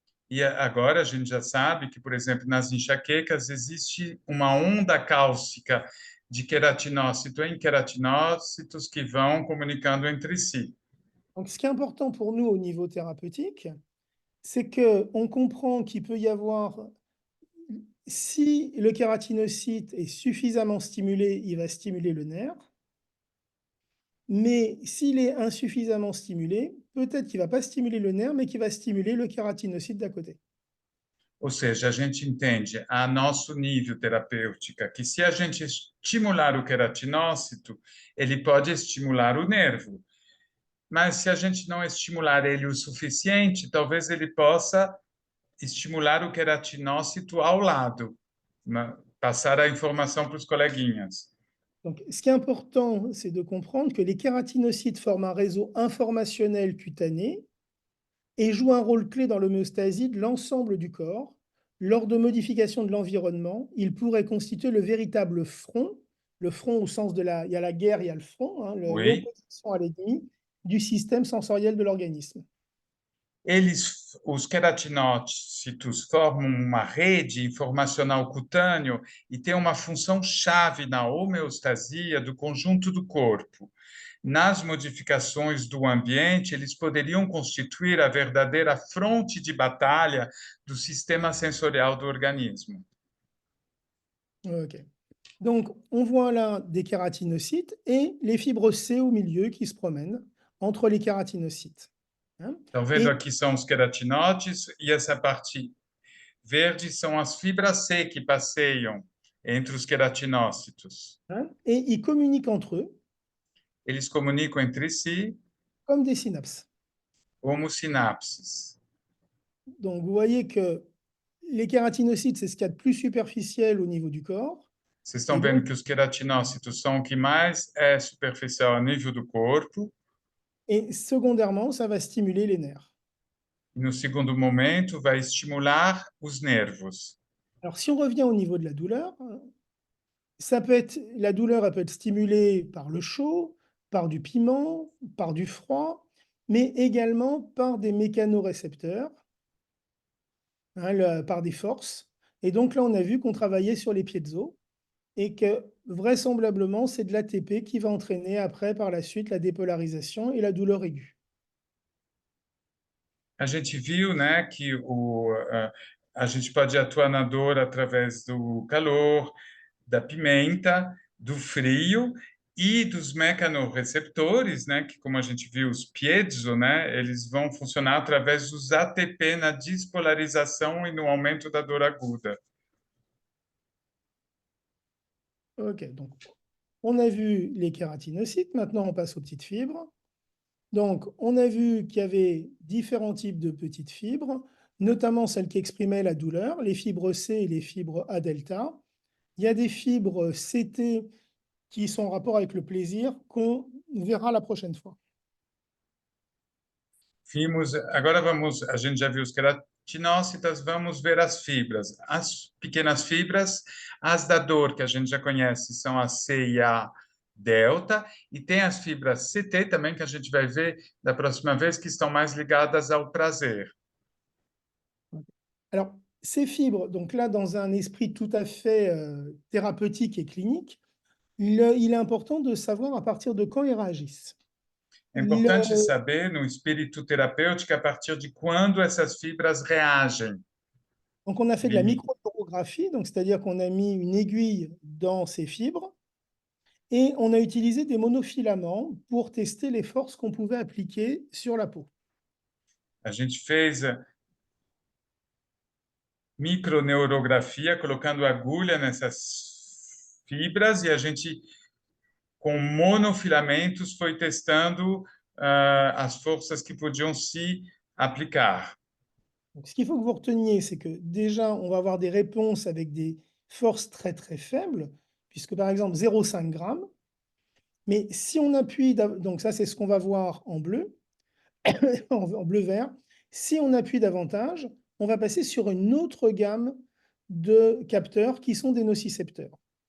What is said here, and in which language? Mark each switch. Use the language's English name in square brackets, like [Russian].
[Portuguese] E agora a gente já sabe que, por exemplo, nas enxaquecas existe uma onda cálcica de queratinócito em queratinócitos que vão comunicando entre si. [French] Donc, ce qui est important pour nous au niveau thérapeutique, c'est qu'on comprend qu'il peut y avoir, si le kératinocyte est suffisamment stimulé, il va stimuler le nerf. Mais s'il est insuffisamment stimulé, peut-être qu'il ne va pas stimuler le nerf, mais qu'il va stimuler le kératinocyte d'à côté. [Portuguese] Ou seja, a gente entende a nosso nível terapêutico que se a gente estimular o queratinócito, ele pode estimular o nervo. Mas se a gente não estimular ele o suficiente, talvez ele possa estimular o queratinócito ao lado, passar a informação para os coleguinhas. [French] Donc, ce qui est important, c'est de comprendre que les kératinocytes forment un réseau informationnel cutané et jouent un rôle clé dans l'homéostasie de l'ensemble du corps. Lors de modifications de l'environnement, ils pourraient constituer le véritable front, le front au sens de il y a la guerre, il y a le front, hein, l'opposition à l'ennemi du système sensoriel de l'organisme. [Portuguese] Os queratinócitos formam uma rede informacional cutâneo e têm uma função chave na homeostasia do conjunto do corpo. Nas modificações do ambiente, eles poderiam constituir a verdadeira fronte de batalha do sistema sensorial do organismo. [English] Ok. [French] Donc, on voit là des kératinocytes et les fibres C au milieu qui se promènent entre les kératinocytes. [Portuguese] Estão vendo aqui são os queratinócitos e essa parte verde são as fibras C que passeiam entre os queratinócitos. [French] Et ils communiquent entre eux. [Portuguese] Eles comunicam entre si [French] comme des synapses. [Portuguese] Como sinapses. [French] Donc, vous voyez que les kératinocytes, c'est ce qu'il y a de plus superficiel au niveau du corps. [Portuguese] Vocês estão [French] Et [Portuguese] vendo [French] donc, [Portuguese] que os queratinócitos são o que mais é superficial a nível do corpo. [French] et secondairement, ça va stimuler les nerfs. [Portuguese] E no segundo momento, vai estimular os nervos. [French] Alors, si on revient au niveau de la douleur, la douleur elle peut être stimulée par le chaud, par du piment, par du froid, mais également par des mécanorécepteurs, hein, par des forces. Et donc là, on a vu qu'on travaillait sur les piezo et que vraisemblablement, c'est de l'ATP qui va entraîner après, par la suite, la dépolarisation et la douleur aiguë. [Portuguese] A gente viu, né, que a gente pode atuar na dor através do calor, da pimenta, do frio e dos mecanorreceptores, né, que como a gente viu os piezo, né, eles vão funcionar através dos ATP na despolarização e no aumento da dor aguda. [French] Ok, donc on a vu les kératinocytes, maintenant on passe aux petites fibres. Donc, on a vu qu'il y avait différents types de petites fibres, notamment celles qui exprimaient la douleur, les fibres C et les fibres A delta. Il y a des fibres CT qui sont en rapport avec le plaisir qu'on verra la prochaine fois. [Portuguese] Agora a gente já viu os queratinócitos, vamos ver as fibras. As pequenas fibras, as da dor, que a gente já conhece, são a C e a delta, e tem as fibras CT também, que a gente vai ver da próxima vez, que estão mais ligadas ao prazer. [French] Alors, ces fibres, donc là, dans un esprit tout à fait thérapeutique et clinique, il est important de savoir à partir de quand ils réagissent. [Portuguese] É importante saber, no espírito terapêutico, a partir de quando essas fibras reagem. [French] Donc, on a fait de la microneurographie, donc c'est-à-dire qu'on a mis une aiguille dans ces fibres et on a utilisé des monofilaments pour tester les forces qu'on pouvait appliquer sur la peau. [Portuguese] A gente fez microneurografia, colocando agulha nessas fibras, e a gente, com monofilamentos, foi testando as forças que podiam se aplicar. [French] Donc, ce qu'il faut que vous reteniez, c'est que déjà, on va avoir des réponses avec des forces très très faibles, puisque par exemple 0,5 g. Mais si on appuie, donc ça c'est ce qu'on va voir en bleu, en bleu-vert. Si on appuie davantage, on va passer sur une autre gamme de capteurs qui sont des nocicepteurs.